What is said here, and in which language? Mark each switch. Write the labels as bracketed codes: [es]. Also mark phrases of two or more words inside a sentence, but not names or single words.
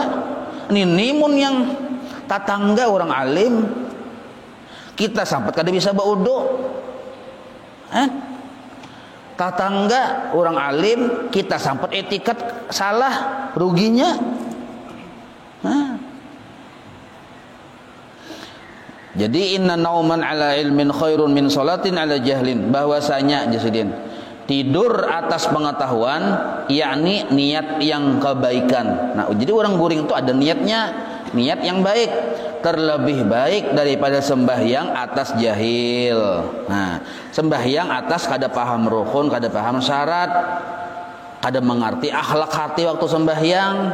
[bjn] Ini mun yang tatangga orang alim, kita sampai kada bisa baudo. Tatangga orang alim, kita sampai etikat salah, ruginya. [ar] Jadi إن نوما على علم خير من صلاة على جهل. [bjn] Bahwasanya jasidin tidur atas pengetahuan, yakni niat yang kebaikan. Nah, jadi orang guring itu ada niatnya, niat yang baik, terlebih baik daripada sembahyang atas jahil. Nah, sembahyang atas kada paham rukun, kada paham syarat, kada mengerti akhlak hati waktu sembahyang.